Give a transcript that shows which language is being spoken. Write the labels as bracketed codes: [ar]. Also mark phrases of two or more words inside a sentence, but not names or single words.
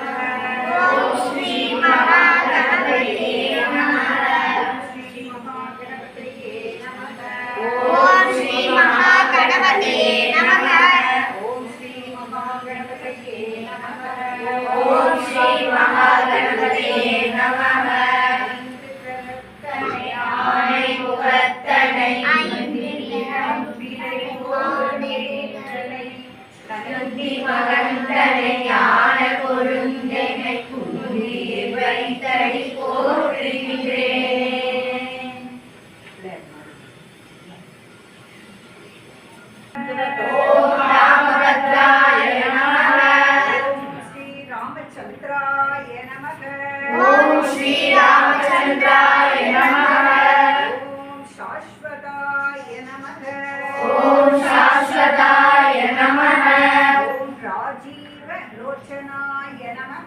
[sa] ओम श्री महागणपतये नमः। श्री महागणपतये नमः। ओम श्री महागणपतये नमः। ओम श्री महागणपतये नमः। ओम श्री महागणपतये नमः। [ta] ஆனை முகத்தனை நந்தி மகந்தனை ஞான கொழுந்தனை குன்றில் வைத்தடி போற்றுகின்றேன். [sa] ओम् रामभद्राय नमः. ओम श्री रामचंद्राय नमः। ओम् श्री रामचन्द्राय नमः. ओम शाश्वताय नमः। ओम् शाश्वताय नमः. ओम राजीव लोचनाय नमः।